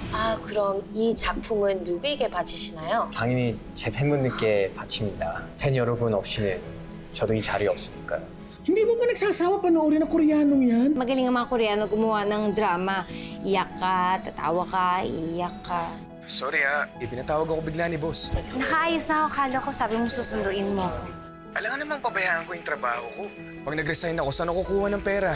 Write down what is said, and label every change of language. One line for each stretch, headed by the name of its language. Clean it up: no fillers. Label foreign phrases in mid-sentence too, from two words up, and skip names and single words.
Korean: 아, 그럼 이 작품은 누구에게 바치시나요? 당연히 제 팬분들께 바칩니다. 팬 여러분 없이는 저도 이 자리에 없으니까요.
Filipino: Hindi mo ba nagsasawa panoorin ng Koreanong yan? Magaling ang mga Koreano gumawa ng drama. Iyak ka, tatawa ka, iiyak ka. Sorry ipinatawag ako bigla ni boss. Nakaayos na ako. Kala ko sabi mo susunduin mo ako. Alangan namang pabayaan ko yung trabaho ko. Pag nag-resign ako, saan ako kukuha ng pera?